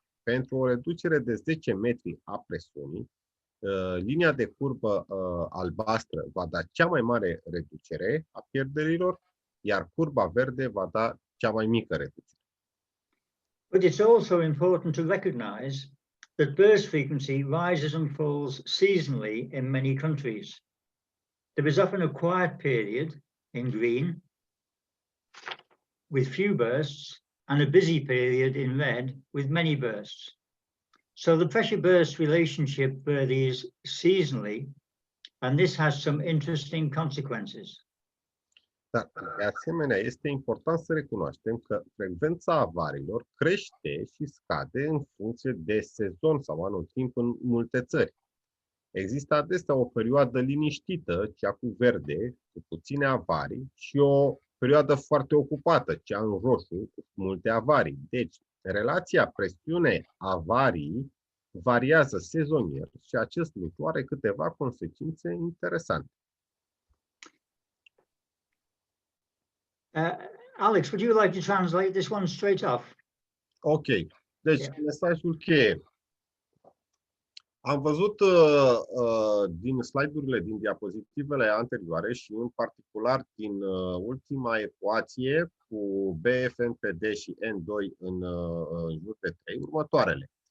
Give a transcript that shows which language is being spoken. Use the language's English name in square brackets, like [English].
[Romanian] Pentru o reducere de 10 metri a presiunii, linia de curbă albastră va da cea mai mare reducere a pierderilor, iar curba verde va da cea mai mică reducere. [English] But it's also important to recognize that burst frequency rises and falls seasonally in many countries. There is often a quiet period in green with few bursts and a busy period in red with many bursts. So the pressure burst relationship varies seasonally, and this has some interesting consequences. [Romanian] Dar, de asemenea, este important să recunoaștem că frecvența avariilor crește și scade în funcție de sezon sau anotimp în multe țări. Există adesea o perioadă liniștită, cea cu verde, cu puține avarii, și o perioadă foarte ocupată, cea în roșu, cu multe avarii. Deci, relația presiune-avarii variază sezonier și acest lucru are câteva consecințe interesante. [English] Alex, would you like to translate this one straight off? [Romanian] Ok. Deci, mesajul cheie. Am văzut din slide-urile, din diapozitivele anterioare și în particular din ultima ecuație cu BF-NPD și N2 în jur de 3, următoarele.